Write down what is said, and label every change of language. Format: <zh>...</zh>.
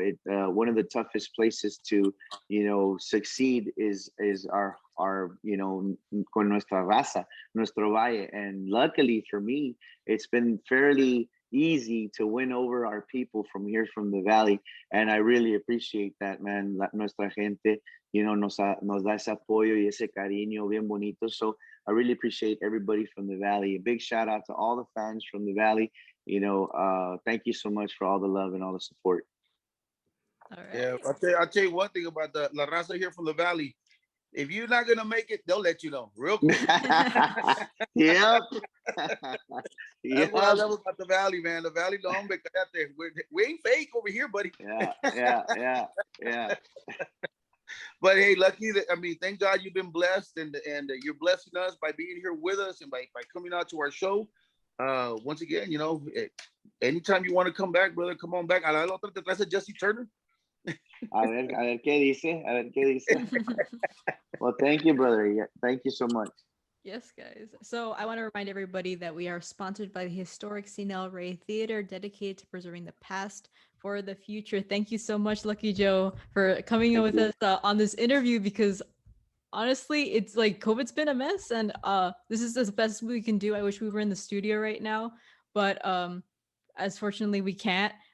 <en>One of the toughest places to, succeed is our</en> <es>con nuestra raza, nuestro valle.</es> <en>And luckily for me, it's been fairly easy to win over our people from here from the Valley. And I really appreciate that, man.</en> <es>Nuestra gente, nos da ese apoyo y ese cariño bien bonito.</es> <en>So I really appreciate everybody from the Valley. A big shout out to all the fans from the Valley. Thank you so much for all the love and all the support. All right. Yeah, I'll tell you one thing about the La Raza here from the Valley. If you're not gonna make it, they'll let you know real quick. Yep. That's what I love about the Valley, man. The Valley,</en> <es>no hombre,</es> <en>we ain't fake over here, buddy. Yeah. But hey, Lucky, thank God you've been blessed, and you're blessing us by being here with us and by coming out to our show. once again, anytime you want to come back, brother, come on back.</en> <es>A la otra te traes a Jesse Turner. A ver qué dice, a ver qué dice.</es> <en>Well, thank you, brother. Yeah, thank you so much. Yes, guys. So I want to remind everybody that we are sponsored by the historic Cine El Rey Theater, dedicated to preserving the past for the future. Thank you so much, Lucky Joe, for coming in with us on this interview, because honestly, it's like COVID's been a mess, and this is the best we can do. I wish we were in the studio right now, but as fortunately we can't.</en>